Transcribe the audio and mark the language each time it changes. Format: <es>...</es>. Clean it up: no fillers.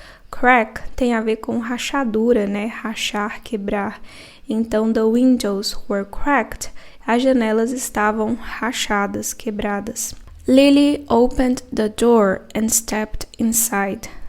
<pt>Crack tem a ver com rachadura, né? Rachar, quebrar.</pt> <en>Então, the windows were cracked.</en> <pt>As janelas estavam rachadas, quebradas.</pt> <en>Lily opened the door and stepped inside.</en>